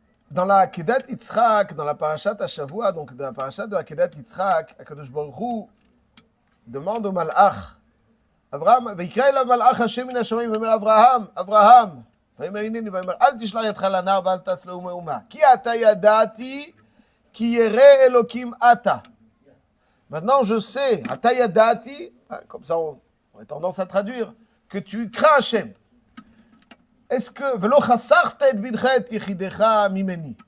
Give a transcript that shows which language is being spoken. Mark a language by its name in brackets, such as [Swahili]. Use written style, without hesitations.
[French] Dans la Kedat Yitzhak, dans la Parashat Hashavua, donc dans la Parashat de la Kedat Yitzhak, HaKadosh Baruch Hu demande au Malach, Avraham, [Hebrew] ויקרא אליו מלאך השם מן השמיים ואומר אברהם, ויאמר הנני ויאמר אל תשלח ידך לנער ואל תעש לו מאומה כי אתה ידעתי כי ירא אלוקים אתה. [French] Maintenant je sais, [Hebrew] אתה ידעתי, [French] comme ça on a tendance à traduire, que tu crains Hachem. Est-ce que [Hebrew] ולא חסכת את בנך את יחידך ממני?